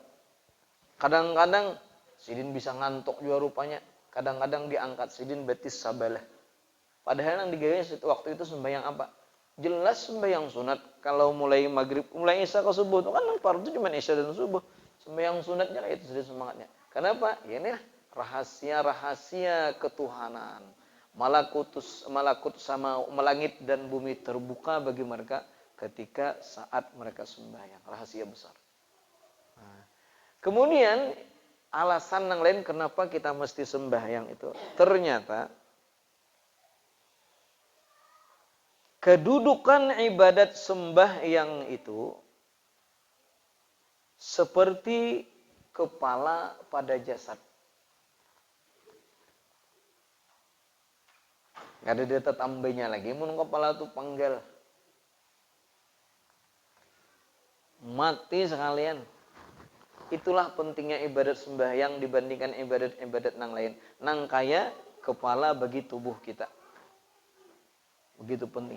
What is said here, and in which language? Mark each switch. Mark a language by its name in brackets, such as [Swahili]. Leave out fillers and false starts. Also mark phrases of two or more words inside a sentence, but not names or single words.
[Banjar] Kadang-kadang Sidin bisa ngantuk juga rupanya. Kadang-kadang diangkat Sidin betis sabalah. Padahal yang digaya waktu itu sembahyang apa? [Indonesian] Jelas sembahyang sunat. Kalau mulai maghrib, mulai isya ke subuh itu kan fardu cuma isya dan subuh. [Banjar] Sembahyang sunatnya kayak itu Sidin semangatnya. [Indonesian] Kenapa? Ya ini rahasia-rahasia ketuhanan. Malakut sama langit dan bumi terbuka bagi mereka ketika saat mereka sembahyang. Rahasia besar. Nah, kemudian alasan yang lain kenapa kita mesti sembahyang itu. Ternyata kedudukan ibadat sembahyang itu seperti kepala pada jasad. Gak ada data tambahnya lagi. [Banjar] Mun kepala itu panggal. Mati sekalian. [Indonesian] Itulah pentingnya ibadat sembahyang dibandingkan ibadat-ibadat nang lain. [Banjar] Nang kaya kepala bagi tubuh kita. [Indonesian] Begitu pentingnya.